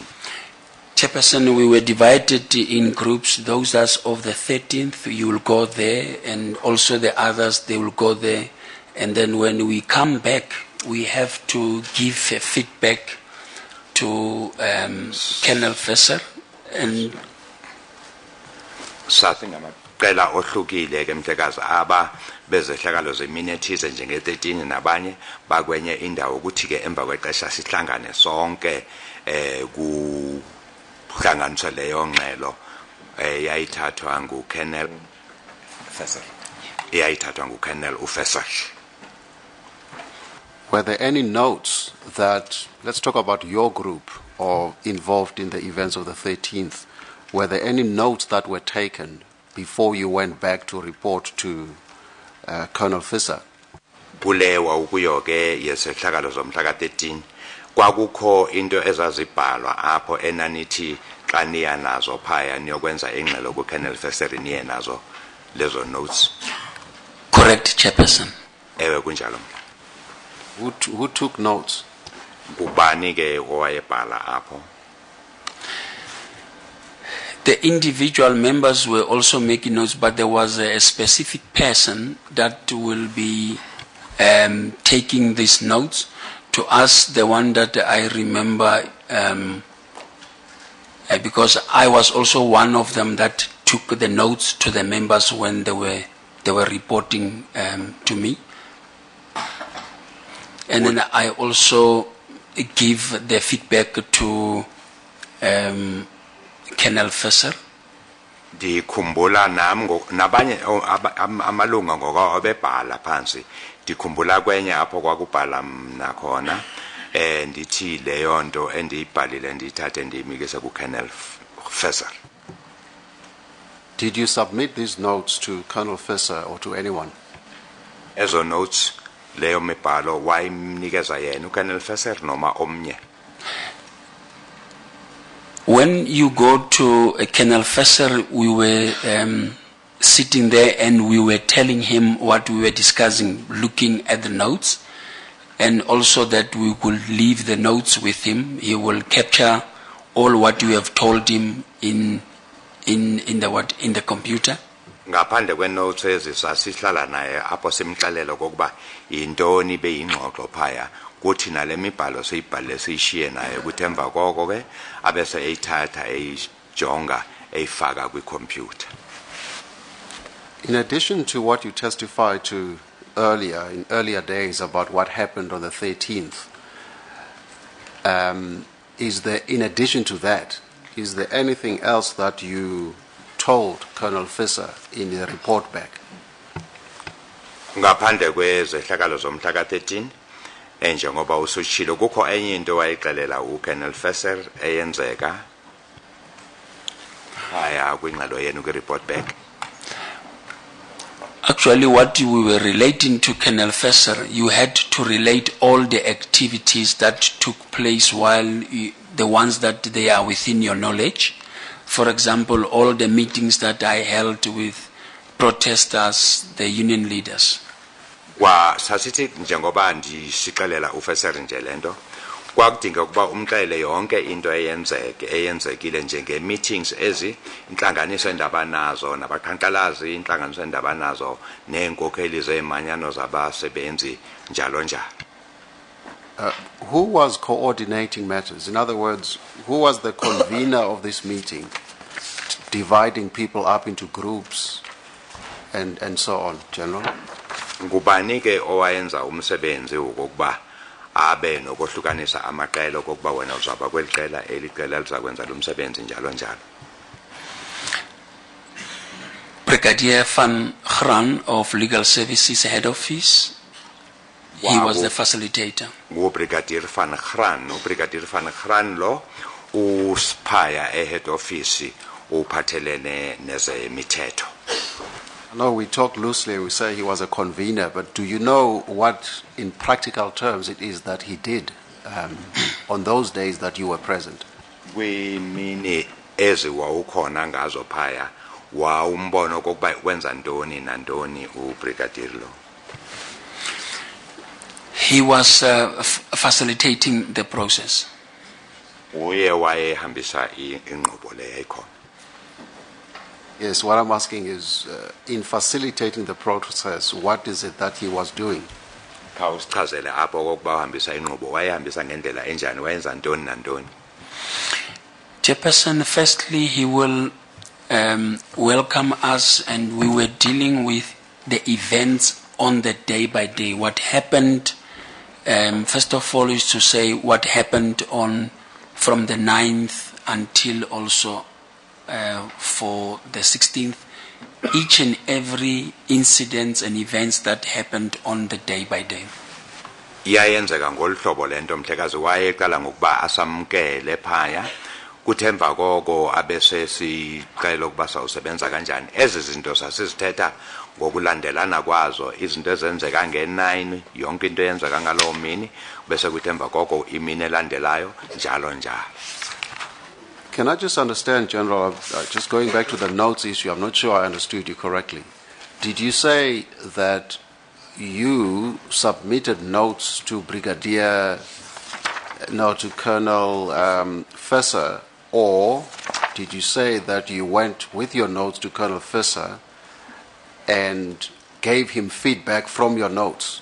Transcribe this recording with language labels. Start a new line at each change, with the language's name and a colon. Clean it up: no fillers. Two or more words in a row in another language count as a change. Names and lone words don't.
English: Chairperson, we were divided in groups. Those as of the 13th, you will go there, and also the others, they will go there. And then when we come back, we have to give a feedback to Colonel Fesser. And
Xhosa: Qela ohlukile ke mhlekazi aba bezehlakalo zemini ethize njenge-13 nabanye bakwenye indawo ukuthi ke emva kwexesha sihlangane sonke kuhlanganiswa leyo ngxelo yayithathwa nguColonel Fesser. Yayithathwa nguColonel uFesser.
English: Were there any notes that, let's talk about your group or involved in the events of the 13th, were there any notes that were taken before you went back to report to Colonel Fisser?
Xhosa: Kulewa ukuyo ke yesehlakalo zomhla ka-13 kwakukho into ezazibhalwa apho enanithi xa niya nazo phaya niyokwenza ingxelo kuColonel Fisser niye nazo lezo notes.
English: Correct, Chairperson.
Xhosa: Ewe kunjalo.
English: Who took notes?
Xhosa: Kubani ke owayebhala apho?
English: The individual members were also making notes, but there was a specific person that will be taking these notes. To us, the one that I remember, because I was also one of them that took the notes to the members when they were reporting to me. And then I also give the feedback to Colonel Fesser.
Xhosa: Ndikhumbula nabanye amalunga ngoku abebhala phansi ndikhumbula kwenye apho kwakubhala mna khona ndithi leyo nto endiyibhalile ndiyithathe ndiyimikise kuColonel Fesser.
English: Did you submit these notes to Colonel Fisser or to anyone?
Xhosa: Ezo notes leyo mibhalo wayimnikeza yena uColonel Fisser noma omnye?
English: When you go to Colonel Fesser, we were sitting there and we were telling him what we were discussing, looking at the notes, and also that we will leave the notes with him. He will capture all what we have told him in the computer.
Xhosa: Ngaphandle kwenotes ezisasihlala naye apho simxelela kokuba yintoni beyingxoxo phaya kuthi nale mibhalo siyibhalile siyishiye naye ukuthi emva koko ke abese eyithatha eyijonga eyifaka kwicomputer.
English: In addition to what you testified to earlier, in earlier days, about what happened on the 13th, is there, in addition to that, is there anything else that you told Colonel Fisher in the report back?
Xhosa: Ngaphandle kwezehlakalo zomhla ka-13 njengoba usutshilo kukho enye into wayixelela uColonel Fisher eyenzeka aya kwingxelo yenu kwi-
English: report back. Actually, what we were relating to Colonel Fisher, you had to relate all the activities that took place while the ones that they are within your knowledge. For example, all the meetings that I held with protesters, the union leaders.
Xhosa: Kwa sasithi njengoba ndisixelela uFisher nje lento kwakudinga ukuba umxele yonke into eyenzekile njenge meetings ezi intlanganiso endaba nazo nabaqhankqalazi intlanganiso endaba nazo neenkokheli zeemanyano zabasebenzi njalo njalo.
English: Who was coordinating matters? In other words, who was the convener of this meeting, dividing people up into groups and so on, General?
Xhosa: Ngubani ke owayenza umsebenzi wokuba abe nokuhlukanisa amaqela okokuba wena uzaba kweli qela eli qela lizakwenza lo msebenzi njalo njalo?
English: Brigadier Van Graan of Legal Services Head Office. He was the facilitator.
Xhosa: Brigadier Van Graan lo usiphaya
English: head office
Xhosa: uphathelene nezemithetho.
English: No, we talk loosely, we say he was a convener, but do you know what, in practical terms, it is that he did on those days that you were present?
Xhosa: Kwimini ezi wawukhona ngazo phaya wawumbona okokuba wenza ntoni nantoni ubrigadier lo?
English: He was facilitating the process.
Xhosa: Uye wayehambisa inqubo le yayikhona.
English: Yes, what I'm asking is, in facilitating the process, what is it that he was doing?
Xhosa: Khawusichazele apho okokuba uhambisa inqubo wayehambisa ngendlela enjani wayenza ntoni nantoni?
English: Chairperson, firstly, he will welcome us, and we were dealing with the events on the day by day. What happened, first of all, is to say what happened from the 9th until also for the 16th, each and every incident and events that happened on the day by day.
Xhosa: Iyayenzeka ngolhlobo lento mhlekazi wayeqala ngokuba asamkele phaya kuthemva koko abese sicela ukuba sawusebenza kanjani. Ezi zinto sasizithetha ngokulandelana kwazo izinto ezenzeka nge9 yonke into eyenzeka ngalowo mini bese kuthemba koko imini elandelayo njalo njalo.
English: Can I just understand, General, just going back to the notes issue, I'm not sure I understood you correctly. Did you say that you submitted notes to to Colonel Fisher, or did you say that you went with your notes to Colonel Fisher and gave him feedback from your notes?